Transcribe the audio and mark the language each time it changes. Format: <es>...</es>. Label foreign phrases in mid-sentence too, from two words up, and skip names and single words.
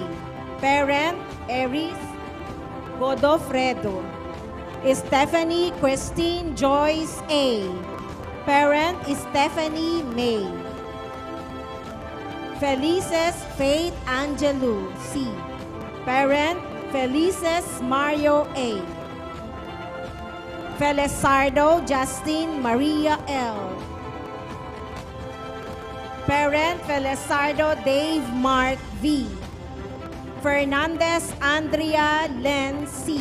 <en>Parent, Eris Godofredo. Stephanie Christine Joyce A. Parent, Stephanie May. Felices Faith Angelo C. Parent, Felices Mario A. Felizardo Justin Maria L. Parent, Felizardo Dave Mark V. Fernandez Andrea Len C.</en>